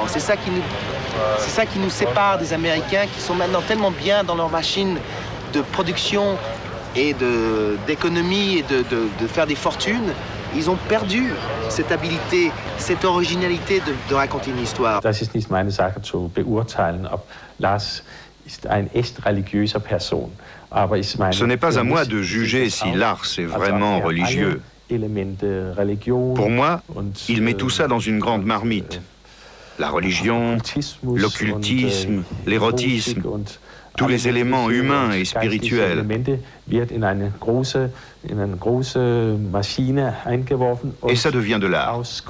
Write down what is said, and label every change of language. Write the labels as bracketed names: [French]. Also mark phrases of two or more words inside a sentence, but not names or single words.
[French] C'est ça qui nous sépare des Américains qui sont maintenant tellement bien dans leur machine de production et d'économie et de faire des fortunes. Ils ont perdu cette habilité, cette originalité de raconter une histoire. [German] Das ist nicht meine Sache zu beurteilen, ob Lars ist ein echt religiöser Person. Aber ich meine, [French] ce n'est pas à moi de juger si Lars est vraiment religieux. Pour moi, il met tout ça dans une grande marmite. La religion, l'occultisme, l'érotisme, tous les éléments humains et spirituels. Et ça devient de l'art.